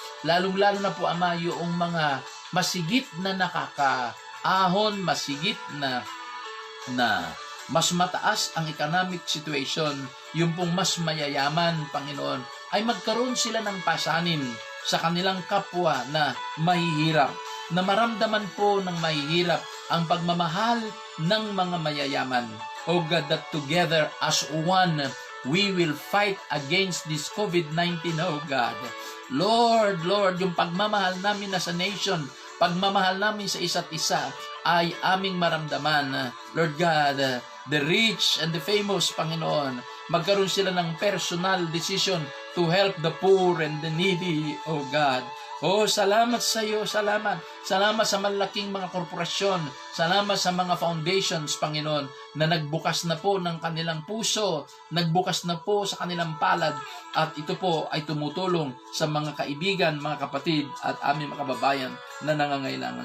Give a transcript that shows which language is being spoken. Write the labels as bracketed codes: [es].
[tl] Lalong-lalo na po, Ama, yung mga masigit na nakakaahon, masigit na mas mataas ang economic situation, yung pong mas mayayaman, Panginoon, ay magkaroon sila ng pasanin sa kanilang kapwa na mahihirap, na maramdaman po ng mahihirap ang pagmamahal ng mga mayayaman. [en] O God, that together as one, we will fight against this COVID-19, oh God. [tl] Lord, yung pagmamahal namin na sa nation, pagmamahal namin sa isa't isa, ay aming maramdaman. [en] Lord God, the rich and the famous, Panginoon, [tl] magkaroon sila ng [en] personal decision to help the poor and the needy, oh God. [tl] Oh, salamat sa iyo, salamat. Salamat sa malaking mga korporasyon. Salamat sa mga foundations, Panginoon, na nagbukas na po ng kanilang puso, nagbukas na po sa kanilang palad, at ito po ay tumutulong sa mga kaibigan, mga kapatid, at aming mga kababayan na nangangailangan.